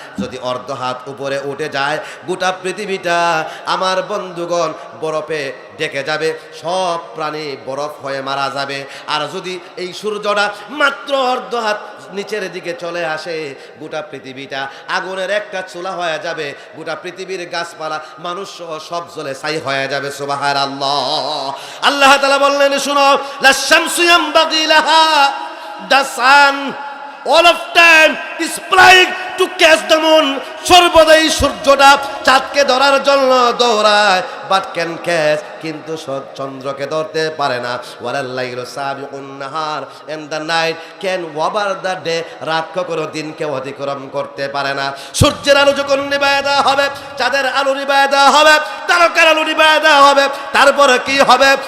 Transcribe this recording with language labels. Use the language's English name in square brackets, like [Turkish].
[Bangla] যদি অর্ধ হাত উপরে উঠে যায়, গোটা পৃথিবীটা আমার বন্ধুগণ বরফে ঢেকে যাবে, সব প্রাণী বরফ হয়ে মারা যাবে। আর যদি এই সূর্যটা মাত্র অর্ধ হাত নিচের দিকে চলে আসে, গোটা পৃথিবীটা আগুনের একটা চুলা হয়ে যাবে, গোটা পৃথিবীর গাছপালা মানুষ সহ সব জ্বলে ছাই হয়ে যাবে। সুবহানাল্লাহ। আল্লাহ তাআলা বললেন, শুনো, [Arabic] লাশ-শামসু ইয়ামবাগি লাহা, [English] the sun all of time is flying to catch the moon. [Bangla] সর্বদাই সূর্যটা চাঁদকে ধরার জন্য দৌড়ায়, [English] but [Bangla] কিন্তু চন্দ্রকে ধরতে পারে না। [Arabic] ওয়ালাল লাইলু সাবিকুন নাহার, [English] and the night can over the day, [Bangla] রাত কখনো দিনকে অতিক্রম করতে পারে না। সূর্যের আলো যখন নিভায়া দেওয়া হবে, চাঁদের আলো নিভায়া দেওয়া হবে, তারকার আলো নিভায়া দেওয়া হবে, তারপরে কি হবে?